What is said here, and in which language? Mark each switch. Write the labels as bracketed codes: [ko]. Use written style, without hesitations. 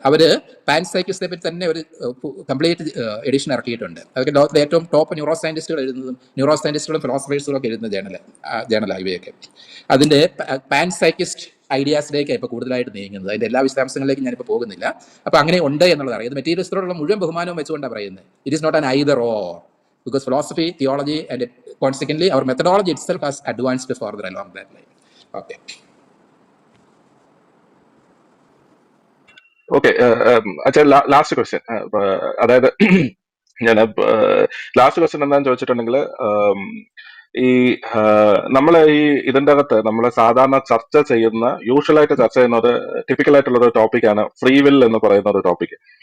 [ml] അവർ pan സൈക്കിസിനെ പറ്റി തന്നെ ഒരു കംപ്ലീറ്റ് എഡിഷൻ ഇറക്കിയിട്ടുണ്ട്. അതൊക്കെ ലോകത്തിലെ ഏറ്റവും ടോപ്പ് ന്യൂറോ സയന്റിസ്റ്റുകളും ഫിലോസഫേഴ്സുകളും ഒക്കെ എഴുതുന്ന ജേണലാണ് ഇവയൊക്കെ. അതിൻ്റെ പാൻ സൈക്കിസ്റ്റ് ഐഡിയാസിലേക്ക് ഇപ്പോൾ കൂടുതലായിട്ട് നീങ്ങുന്നത്. അതിൻ്റെ എല്ലാ വിശദാംശങ്ങളിലേക്കും ഞാനിപ്പോൾ പോകുന്നില്ല. അപ്പോൾ അങ്ങനെ ഉണ്ട് എന്നുള്ളത് അറിയാം. മെറ്റീരിയലിസ്റ്റിനോടുള്ള മുഴുവൻ ബഹുമാനവും വെച്ചുകൊണ്ടാണ് പറയുന്നത്. [en] It is not an either or, because philosophy, theology, and consequently our methodology itself has advanced further along that line. Okay. [ml] Okay, അച്ഛാ ലാസ്റ്റ് ക്വസ്റ്റ്യൻ. അതായത് ഞാൻ ലാസ്റ്റ് ക്വസ്റ്റ്യൻ എന്താണെന്ന് ചോദിച്ചിട്ടുണ്ടെങ്കിൽ, ഈ നമ്മളെ ഈ ഇതിൻ്റെ അകത്ത് നമ്മൾ സാധാരണ ചർച്ച ചെയ്യുന്ന, യൂഷ്വലായിട്ട് ചർച്ച ചെയ്യുന്ന ഒരു ടിപ്പിക്കലായിട്ടുള്ള ഒരു ടോപ്പിക്കാണ് ഫ്രീ വിൽ എന്ന് പറയുന്ന ഒരു ടോപ്പിക്.